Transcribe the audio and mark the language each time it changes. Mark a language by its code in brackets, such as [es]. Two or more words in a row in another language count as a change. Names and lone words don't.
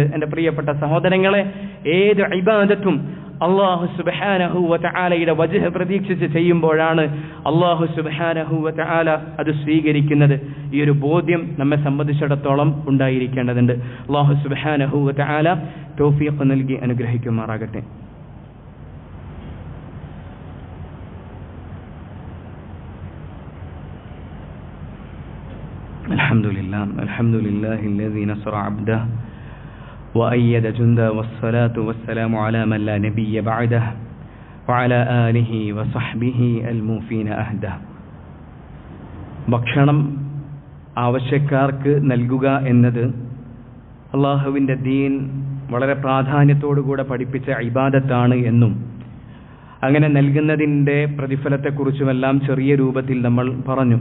[ml] എൻ്റെ പ്രിയപ്പെട്ട സഹോദരങ്ങളെ, ഏത് ഇബാദത്തും അല്ലാഹു സുബ്ഹാനഹു വ തആലയുടെ വജ്ഹ് പ്രതീക്ഷിച്ച് ചെയ്യുമ്പോഴാണ് [ar] الله سبحانه و تعالى [ml] അത് സ്വീകരിക്കുന്നത്. ഈ ഒരു ബോധ്യം നമ്മെ സംബന്ധിച്ചിടത്തോളം ഉണ്ടായിരിക്കേണ്ടതുണ്ട്. [ar] الله سبحانه و تعالى [ml] തൗഫീഖ് നൽകി അനുഗ്രഹിക്കുമാറാകട്ടെ. [ar] الحمد لله الذي نصر عبده وأيد جنده والصلاة والسلام على من لا نبي بعده وعلى آله وصحبه الموفين أهده. [ml] ഭക്ഷണം ആവശ്യക്കാർക്ക് നൽകുക എന്നത് അല്ലാഹുവിൻ്റെ ദീൻ വളരെ പ്രാധാന്യത്തോടുകൂടെ പഠിപ്പിച്ച ഇബാദത്താണ് എന്നും അങ്ങനെ നൽകുന്നതിൻ്റെ പ്രതിഫലത്തെക്കുറിച്ചുമെല്ലാം ചെറിയ രൂപത്തിൽ നമ്മൾ പറഞ്ഞു.